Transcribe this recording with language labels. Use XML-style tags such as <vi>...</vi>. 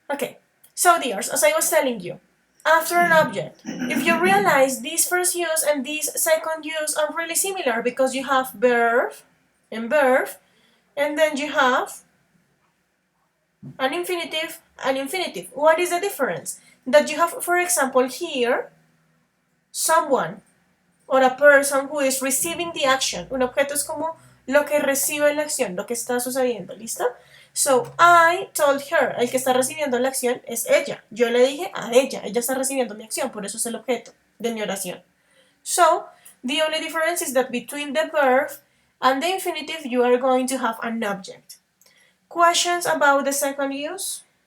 <en>Okay, so dears, as I was telling you, after an object, if you realize this first use and this second use are really similar because you have verb, and then you have an infinitive, an infinitive. What is the difference? That you have, for example, here, someone or a person who is receiving the action.</en> <es>Un objeto es como lo que recibe la acción, lo que está sucediendo, ¿listo?</es> <en>So, I told her,</en> <es>el que está recibiendo la acción es ella. Yo le dije a ella está recibiendo mi acción, por eso es el objeto de mi oración.</es> <en>So, the only difference is that between the verb and the infinitive, you are going to have an object. Questions about the second use?</en>